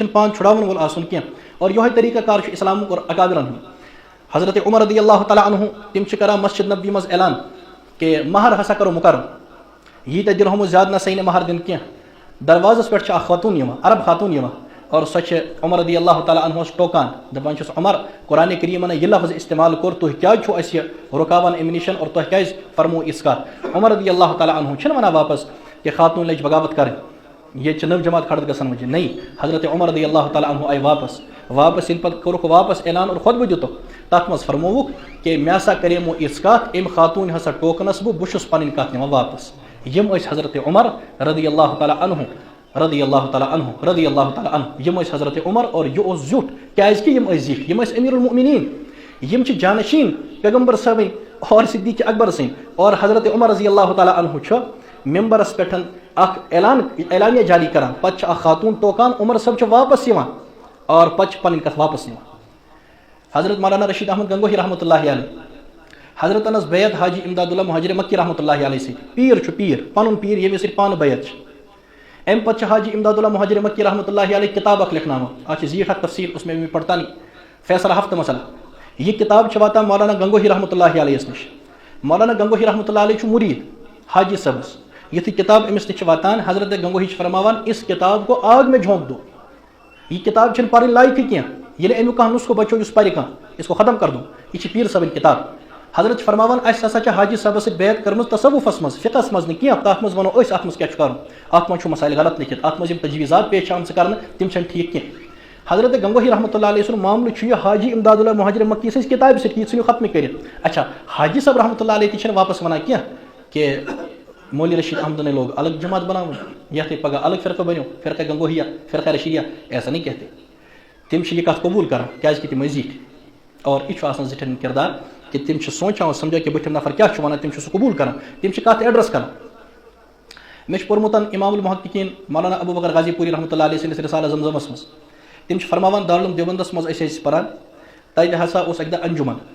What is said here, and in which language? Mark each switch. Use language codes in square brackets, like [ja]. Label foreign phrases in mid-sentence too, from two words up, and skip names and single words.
[ks] پان چھُڑاوَن وول آسُن کینٛہہ اور یِہوے طریٖقہ کار چھُ اِسلامُک اور اکابرن ہُنٛد حضرت عمر [ar] رضی اللہ تعالیٰ عنہ [ks] تِم چھِ کران مسجد نبوی منٛز اعلان کہ مہر ہسا کرو مقرر ییٖتیٛاہ دِنہومُت زیادٕ نسا نہٕ مہر دِنہٕ کینٛہہ دروازس پٮ۪ٹھ چھِ اکھ خاتوٗن یِوان عرب خاتوٗن یِوان اور سۄ چھِ عمر [ar] رضی اللہ تعالیٰ عنہس [ks] ٹوکان دپان چھُس عمر قرآنِ کریٖمن یہِ لفظ استعمال کوٚر تُہۍ کیازِ چھُو اَسہِ رُکاوان اَمہِ نِش اور تۄہہِ کیازِ فرمو یِژھ کتھ عمر [ar] رضی اللہ تعالیٰ عنہ [ks] چھِنہٕ ونان واپس کہ خاتوٗن لٔج بغاوت کرٕنۍ ییٚتہِ چھِ نٔو جماعت کھڑا گژھان [ur] وجہ نہیں [ks] حضرت عمر [ar] رضی اللہ تعالیٰ عنہ [ks] آیہِ واپس ییٚلہِ پتہٕ کوٚرُکھ واپس اعلان اور خۄطبہٕ دِتُکھ تتھ منٛز فرمووُکھ کہ مےٚ ہسا کریمو یِژھ کتھ أمۍ خاتوٗن ہسا ٹوکنس بہٕ چھُس پنٕنۍ کتھ نِوان واپس یِم ٲسۍ حضرت عمر [ar] رضی اللہ تعالیٰ عنہ رضی اللہ تعالیٰ عنہ رضی اللہ تعالیٰ عنہ [ks] یِم ٲسۍ حضرت عمر اور یہِ اوس زیُٹھ کیازِ یِم ٲسۍ زِٹھۍ یِم ٲسۍ امیر المؤمنیٖن یِم چھِ جانشیٖن پیغمبر صٲبٕنۍ اور صدیٖق اکبر سٕنٛدۍ اور حضرت عمر [ar] رضی اللہ تعالیٰ عنہ [ks] چھُ ممبرس پٮ۪ٹھ اکھ اعلانیہ جاری کران پتہٕ چھِ اکھ خاتوٗن ٹوکان عمر صٲب چھُ واپس یِوان اور پتہٕ چھِ پنٕنۍ کتھ واپس نِوان حضرت مولانا رشید احمد گنگوہی [ar] رحمۃ اللہ علیہ [ks] حضرت انس بیعت حاجی امداد اللہ مہاجر مکی [ar] رحمۃ اللہ علیہ [ks] سۭتۍ پیٖر چھُ پیٖر پنُن پیٖر ییٚمِس سۭتۍ پانہٕ بیعت چھِ امہِ پتہٕ چھِ حاجی امداد اللہ مہاجر مکی [ar] رحمۃ اللہ علیہ [ks] کتاب اکھ لیکھناوان اتھ چھِ زیٖٹھ اکھ تفصیل اوس مےٚ پرتانی فیصلہ ہفتہ مسئلہ یہِ کتاب چھِ واتان مولانا گنگوہی [ar] رحمۃ اللہ علیہ [ks] یس نِش مولانا گنگوہی [ar] رحمۃ اللہ علیہ [ks] چھُ مُریٖد حاجی صٲبس یُتھُے کتاب أمِس نِش چھِ واتان حضرت گنگوہی چھِ فرماوان [ur] اس کتاب کو آگ میں جھونک دو [ks] یہِ کتاب چھنہٕ پرٕنۍ لایقٕے کینٛہہ ییٚلہِ امیُک کانٛہہ نُسخہٕ بچو یُس پرِ کانٛہہ [ur] اس کو ختم کر دو [ks] یہِ چھِ پیٖر صٲبٕنۍ کتاب حضرت چھِ فرماوان اَسہِ ہسا چھِ حاجی صٲبس سۭتۍ بیعت کٔرمٕژ تصوُفس منٛز فقس منٛز نہٕ کینٛہہ تتھ منٛز ونو أسۍ اتھ منٛز کیاہ چھُ کرُن اتھ منٛز چھُ مسایل غلط لیکھِتھ اتھ منٛز یِم تجویٖزات پیش چھِ آمژٕ کرنہٕ تِم چھنہٕ ٹھیٖک کینٛہہ حضرت گنگوہی [ar] رحمۃ اللہ علیہ [ks] سُنٛد معاملہٕ چھُ یہِ حاجی امداد اللہ مہاجر مکی سٕنٛزِ کتابہِ سۭتۍ یہِ ژھٕنِو ختمٕے کٔرِتھ اچھا حاجی صٲب [ar] رحمۃ اللہ علیہ [ks] تہِ چھِنہٕ واپس ونان کینٛہہ کہ مولوی رشید احمد [ur] نے لوگ الگ جماعت [ks] بناوٕنۍ یتھ تُہۍ پگہہ الگ فرقہ بنیو فرقہ گنگوہیہ فرقہ رشیدیہ [ur] ایسا نہیں کہتے [ks] تِم چھِ یہِ کتھ قبوٗل کران کیازِ تِم ٲسۍ زِٹھۍ اور یہِ چھُ آسان زِٹھٮ۪ن ہُنٛد کردار کہ تِم چھِ سونٛچان اور سمجھان کہ بٔٹھِم نفر کیاہ چھُ ونان تِم چھِ سُہ قبوٗل کران تِم چھِ کتھ ایڈرس کران مےٚ چھُ پوٚرمُت امام المحققیٖن مولانا ابوٗ بکر غازی پوٗری [ar] رحمۃ اللہ علیہ [ks] سٕنٛدِس رسالہ زمزمس منٛز تِم چھِ فرماوان دارالعلوم دیوبندس منٛز ٲسۍ پران تتہِ ہسا اوس اکہِ دۄہ انجُمن